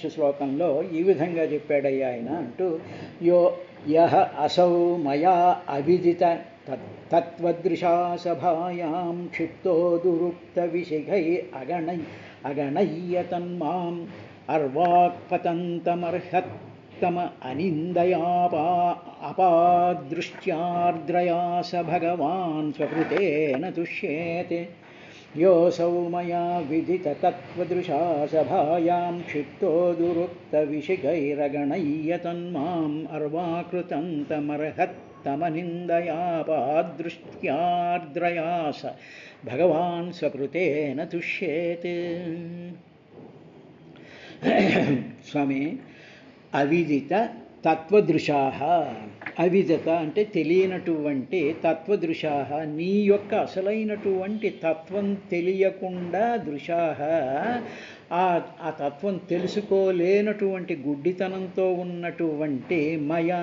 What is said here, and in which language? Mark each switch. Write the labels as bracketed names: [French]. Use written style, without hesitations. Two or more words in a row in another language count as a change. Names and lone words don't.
[Telugu] శ్లోకంలో ఈ విధంగా చెప్పాడయ్యా ఆయన అంటూ, [Sanskrit] यो यः असौ मया अविदित तत्वदृशा सभायां क्षिप्तो दुरुक्त विशिखै अगणय्य तन्मां अर्वाक्पतंतमर्हत्तम अपादृष्ट्यार्द्रया स भगवान् स्वकृतेन तुष्येते. योऽसौ मया विदिततत्त्वदृशा सभायां क्षिप्तो दुरुक्तविशिखैरगणय्य तन्माम् अर्वाकृतं तमर्हत्तमनिन्दयापादृष्ट्यार्द्रया स भगवान् स्वकृतेन तुष्येत्. [Telugu] స్వామి, [Sanskrit] अविदित तत्वदृशाः, [Telugu] అవిదిత అంటే తెలియనటువంటి, తత్వదృశాః నీ యొక్క అసలైనటువంటి తత్వం తెలియకుండా, దృశాః ఆ తత్వం తెలుసుకోలేనటువంటి గుడ్డితనంతో ఉన్నటువంటి మయా